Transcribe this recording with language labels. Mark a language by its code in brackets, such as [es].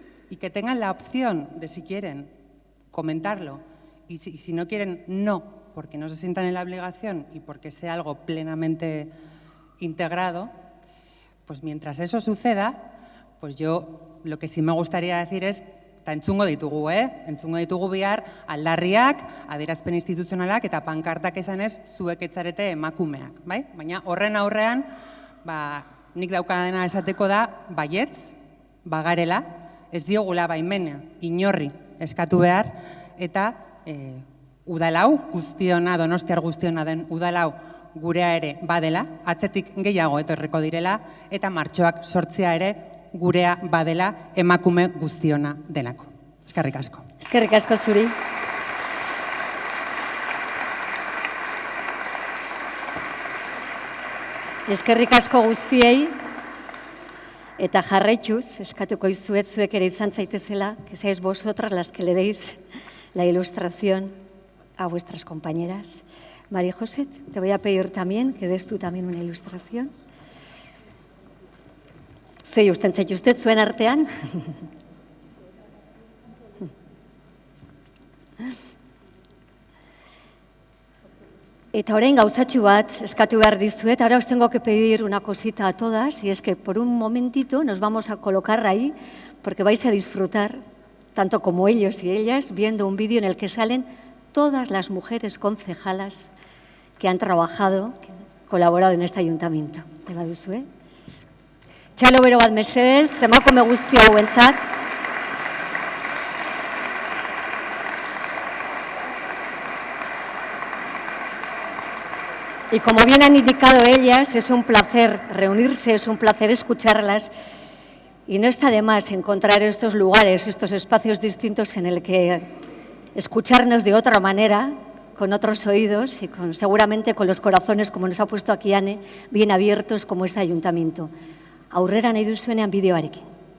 [es] y que tengan la opción de, si quieren, comentarlo, y si no quieren, no, porque no se sientan en la obligación y porque sea algo plenamente integrado, pues mientras eso suceda, pues yo lo que sí me gustaría decir es [eu] Eta entzungo ditugu, entzungo ditugu bihar aldarriak, adierazpen instituzionalak eta pankartak esanez zuek etzarete emakumeak, bai? Baina horren aurrean, nik daukadena esateko da, baietz, bagarela, ez diogula baimena, inorri eskatu behar, eta udalau, guztiona, donostiar guztiona den udalau gurea ere badela, atzetik gehiago etorriko direla, eta martxoak sortzea ere gurea badela emakume guztiona delako. Eskerrik asko. Eskerrik asko zuri. Eskerrik asko guztiei, eta jarraituz, eskatuko izuet zuek ere izan zaitezela, [es] que seáis vosotras las que le deis la ilustración a vuestras compañeras. María José, te voy a pedir también que des tú también una ilustración. [eu] Zei usten zaituztet zuen artean. Eta orain gauzatxu bat eskatu behar dizuet. [es] Ahora os tengo que pedir una cosita a todas, y es que por un momentito nos vamos a colocar ahí, porque vais a disfrutar, tanto como ellos y ellas, viendo un vídeo en el que salen todas las mujeres concejalas que han trabajado, que han colaborado en este ayuntamiento. [eu] Eba duzue? Txalo bero bat mesedez, emakume guzti hauentzat. [es] Y como bien han indicado ellas, es un placer reunirse, es un placer escucharlas. Y no está de más encontrar estos lugares, estos espacios distintos en el que escucharnos de otra manera, con otros oídos y seguramente con los corazones, como nos ha puesto aquí Ane, bien abiertos como este ayuntamiento. [eu] Aurrera nahi duzuenean bideoarekin.